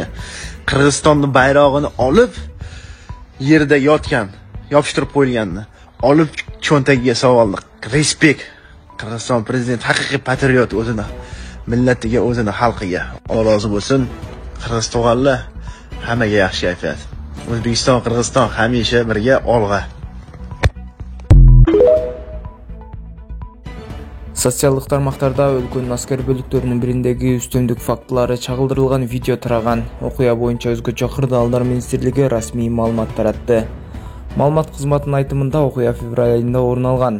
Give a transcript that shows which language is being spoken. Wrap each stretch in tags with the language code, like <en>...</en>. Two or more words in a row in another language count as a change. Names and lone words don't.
<uz>Qirg'izistonning bayrog'ini olib yerda yotgan, yopishtirib qo'yilganini olib cho'ntagiga solib oldi. Respekt. Qirg'iziston prezidenti haqiqiy patriot o'zini, millatiga, o'zini xalqiga. Alloh rozi bo'lsin. Qirg'izistonlar hammaga yaxshi kayfiyat. O'zbekiston, Qirg'iziston hamisha birga olg'a.</uz> <ky>Социалдык тармактарда өлкөнүн аскер бөлүктөрүнүн бириндеги үстөмдүк фактылары чагылдырылган видео тараган. Окуя боюнча өзгөчө кырдаалдар министрлиги расмий маалымат таратты. Маалымат кызматынын айтымында окуя февраль айында орун алган.</ky>